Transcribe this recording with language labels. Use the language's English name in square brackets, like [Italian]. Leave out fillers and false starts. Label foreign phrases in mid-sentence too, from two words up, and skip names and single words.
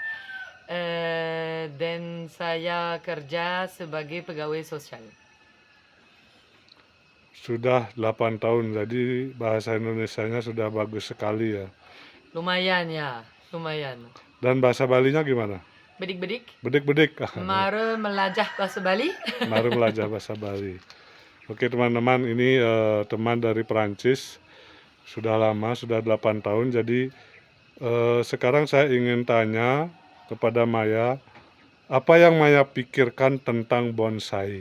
[Indonesian] Dan saya kerja sebagai pegawai sosial. Sudah 8 tahun, jadi bahasa Indonesianya sudah bagus sekali ya. Lumayan ya, lumayan. Dan bahasa Balinya gimana? [Balinese] Bedik-bedik, Bedik-bedik. mare melajah bahasa Bali. [Indonesian] Mari belajar bahasa Bali. Oke teman-teman, ini teman dari Perancis. Sudah lama, sudah 8 tahun. Jadi sekarang saya ingin tanya kepada Maya, apa yang Maya pikirkan tentang bonsai?